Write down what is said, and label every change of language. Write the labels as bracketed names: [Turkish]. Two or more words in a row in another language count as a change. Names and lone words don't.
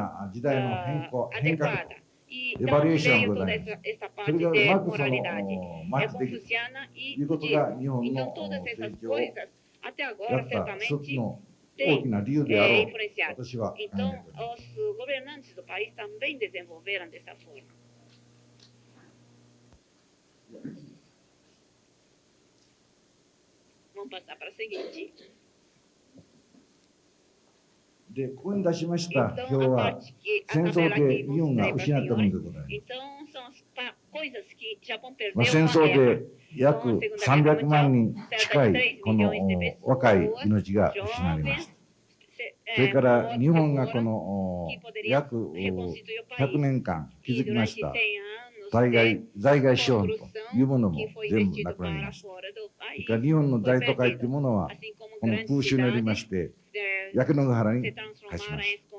[Japanese] な時代の変革 [Portuguese] adequada. E [English] Evaluation [Portuguese] então veio [Japanese] ご [Portuguese] toda [Japanese] ざいます。 [Portuguese] essa [Japanese] そ [Portuguese] parte [Japanese] れがう [Portuguese] de [Japanese] まくその [Portuguese] moralidade. [Japanese] マ [Portuguese] É [Japanese] ッチできる [Portuguese] confuciana [Japanese] と [Portuguese] e [Japanese] いうこと [Portuguese] budista. [Japanese] が日本 [Portuguese] Então [Japanese] の [Portuguese] todas [Japanese] 成 [Portuguese] essas [Japanese] 長を [Portuguese] coisas até [Japanese] や [Portuguese] agora [Japanese] った一つ [Portuguese] certamente [Japanese] の大きな理由であろうと [Portuguese] influenciado. [Japanese] 私は考えて [Portuguese] Então [Japanese] おります。 [Portuguese] os governantes do país também desenvolveram dessa forma. Vamos passar para a seguinte. [Japanese] で、ここに出しました [Portuguese] Então, [Japanese] 表 [Portuguese] a [Japanese] は [Portuguese] parte que a [Japanese] 戦争 [Portuguese] tabela [Japanese] で [Portuguese] aqui [Japanese] 日本が [Portuguese] mostrei para [Japanese] 失ったもの [Portuguese] senhores. [Japanese] でございます。 [Portuguese] Então, são as coisas que Japão perdeu [Japanese] まあ、 [Portuguese] com [Japanese] 戦 [Portuguese] a [Japanese] 争 [Portuguese] guerra. [Japanese] で約300万人近いこの若い命が失われました。それから日本がこの約100年間築きました在外資本というものも全部なくなりました。それから日本の大都会というものはこの空襲によりまして焼け野原に化しました。